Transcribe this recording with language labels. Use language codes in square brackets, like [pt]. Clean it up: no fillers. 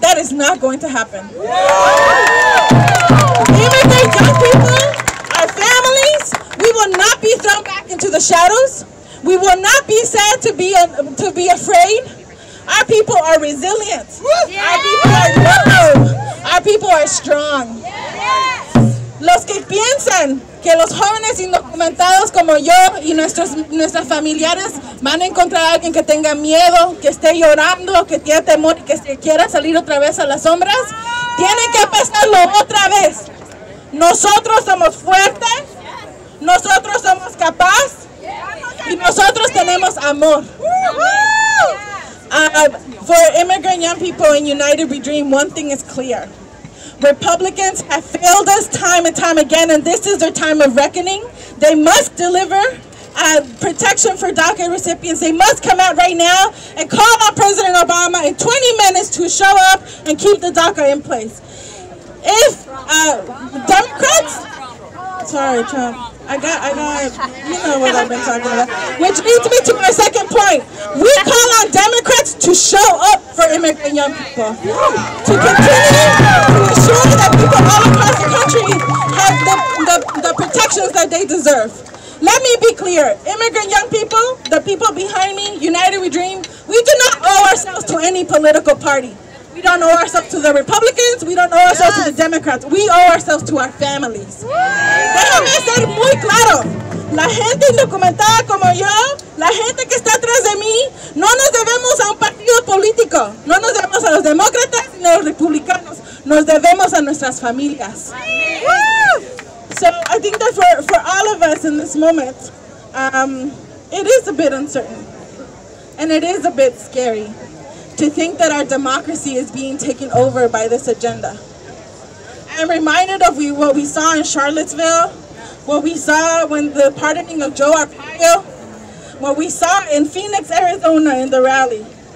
[en] That is not going to happen. Immigrant young people, our families, we will not be thrown back into the shadows. We will not be sad to be afraid. Our people are resilient. Our people are loyal. Our people are strong. [es] Los que piensan que los jóvenes indocumentados como yo y nuestras familiares van a encontrar a alguien que tenga miedo, que esté llorando, que tiene temor y que quiera salir otra vez a las sombras, tienen que pensarlo otra vez. Nosotros somos fuertes, nosotros somos capaces y nosotros tenemos amor. [en] For immigrant young people in United We Dream, one thing is clear. Republicans have failed us time and time again, and this is their time of reckoning. They must deliver protection for DACA recipients. They must come out right now and call on President Obama in 20 minutes to show up and keep the DACA in place. If Democrats, sorry, Trump, I got, you know what I've been talking about. Which leads me to my second point. We call on Democrats to show up for immigrant young people. To continue to ensure that people all across the country have the protections that they deserve. Let me be clear. Immigrant young people, the people behind me, United We Dream, we do not owe ourselves to any political party. We don't owe ourselves to the Republicans. We don't owe ourselves to the Democrats. We owe ourselves to our families. [es] Déjame ser muy claro. La gente indocumentada como yo, la gente que está atrás de mí, no nos debemos a un partido político. No nos debemos a los demócratas ni a los republicanos. Nos debemos a nuestras familias. [en] So I think that for all of us in this moment, it is a bit uncertain. And it is a bit scary to think that our democracy is being taken over by this agenda. I'm reminded of what we saw in Charlottesville, what we saw when the pardoning of Joe Arpaio, what we saw in Phoenix, Arizona in the rally.